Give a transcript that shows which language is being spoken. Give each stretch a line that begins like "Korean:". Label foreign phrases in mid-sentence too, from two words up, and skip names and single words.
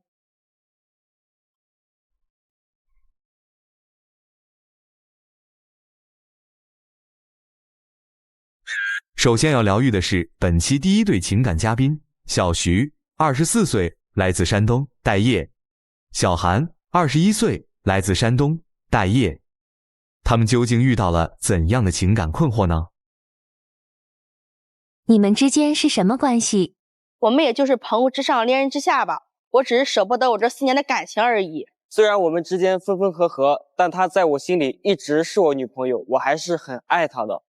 Chinese: 首先要療癒的是本期第一對情感嘉賓小徐，24歲，來自山東，待業；小韓，21歲，來自山東，待業。他們究竟遇到了怎樣的情感困惑呢？你們之間是什麼關係？我們也就是朋友之上，戀人之下吧。我只是捨不得我這4年的感情而已。雖然我們之間分分合合，但她在我心裡一直是我女朋友，我還是很愛她的。